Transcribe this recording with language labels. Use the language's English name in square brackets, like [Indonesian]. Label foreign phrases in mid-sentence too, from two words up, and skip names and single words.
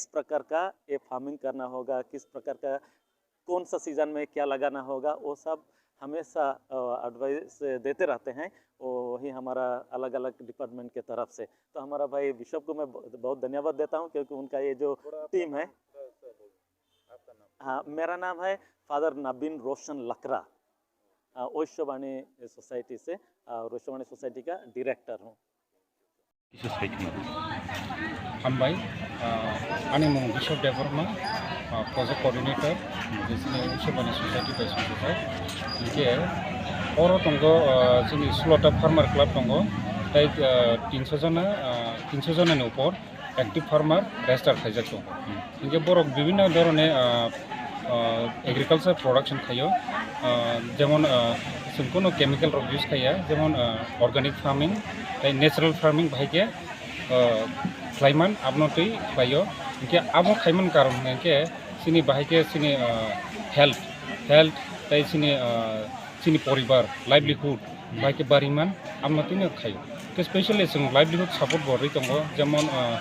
[Hindi] प्रकार का ये फार्मिंग करना होगा किस प्रकार का कौन सा सीज़न में क्या लगाना होगा वो सब हमेशा एडवाइस देते रहते हैं वही हमारा अलग अलग डिपार्टमेंट के तरफ से तो हमारा भाई बिशप को मैं बहुत धन्यवाद देता हूं क्योंकि उनका ये जो टीम है हाँ मेरा नाम है फादर नबीन रोशन लकड़ा वैश्यवाणी सोसाइटी से वैश्यवाणी सोसाइटी का डायरेक्टर हूँ [Kok Borok] हामबाय आंनि मुं बिशप देववर्मा [English] project coordinator [Kok Borok] वैश्यवाणी सोसाइटी बायसंखोबाय इनके और दंग जोंनि 16टा [English] farmer club [Kok Borok] दंग ताय 300 जनानि ऊपर [English] active farmer register [Kok Borok] खायजाक दं इनके बर विभिन्न धरने [English] agriculture production [Kok Borok] खायो जेमन जों कोनो केमिकल रक यूज खाया जेमन [English] organic farming [Kok Borok] ताय [English] natural farming [Kok Borok] भाइके क्लाइमान आपनोतै बायो इनके आबो खायमन कारण इनके सिनि बाहायके सिनि हेल्थ ताय सिनि परिवार लाइवलीहुड बाहायके बारिमान आपनोतैनो खायो तो स्पेशली जों [English] livelihood support [Kok Borok] बरै दङ जेमन